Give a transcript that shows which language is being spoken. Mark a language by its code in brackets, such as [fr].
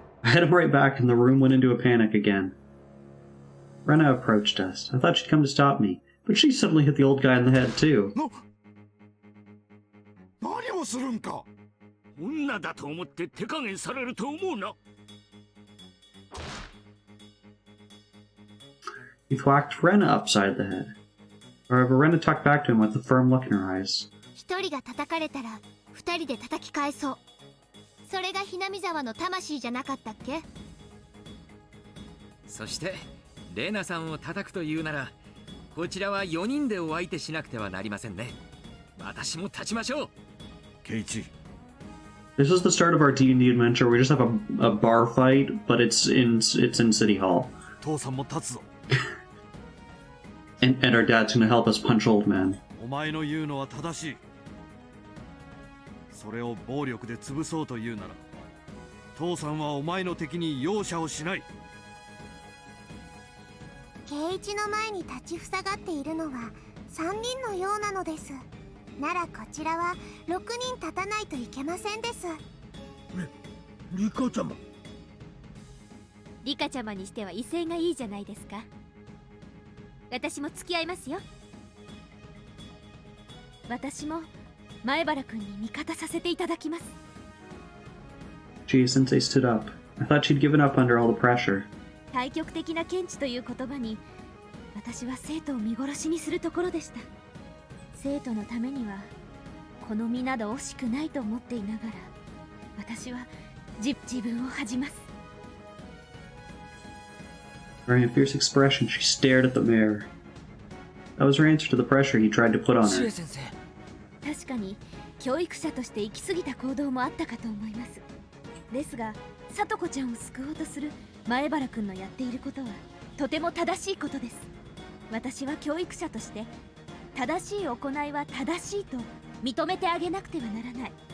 [en] I hit him right back and the room went into a panic again. Rena approached us. I thought she'd come to stop me, but she suddenly hit the old guy in the head too. [ja] 何をするんか。女だと思って手加減されると思うな。 [en] He thwacked Rena upside the head. However, Rena talked back to him with a firm look in her eyes. [ja] 一人が叩かれたら二人で叩き返そう。それがひなみ沢の魂じゃなかったっけ。そしてレナさんを叩くというならこちらは4人でお相手しなくてはなりませんね。私も立ちましょう。ケイチ、 [en] This is the start of our D&D adventure. We just have a bar fight, but it's in City Hall. [ja] 父さんも立つぞ。 [en] And our dad's gonna help us punch old men. [ja] お前の言うのは正しい。それを暴力で潰そうというなら、父さんはお前の敵に容赦をしない。圭一の前に立ちふさがっているのは3人のようなのです。ならこちらは6人立たないといけませんです。リカちゃま。リカちゃまにしては威勢がいいじゃないですか。私も付き合いますよ。私も前原君に味方させていただきます。 [en] Gee, Sensei stood up. I thought she'd given up under all the pressure. [ja] 対極的な見地という言葉に私は生徒を見殺しにするところでした。生徒のためにはこの身など惜しくないと思っていながら私は自分を恥じます。 [en] Wearing a fierce expression, she stared at the mirror. That was her answer to the pressure he tried to put on her. [ja] 先生、確かに教育者として行き過ぎた行動もあったかと思います。ですが聡子ちゃんを救おうとする前原くんのやっていることはとても正しいことです。私は教育者として正しい行いは正しいと認めてあげなくてはならない。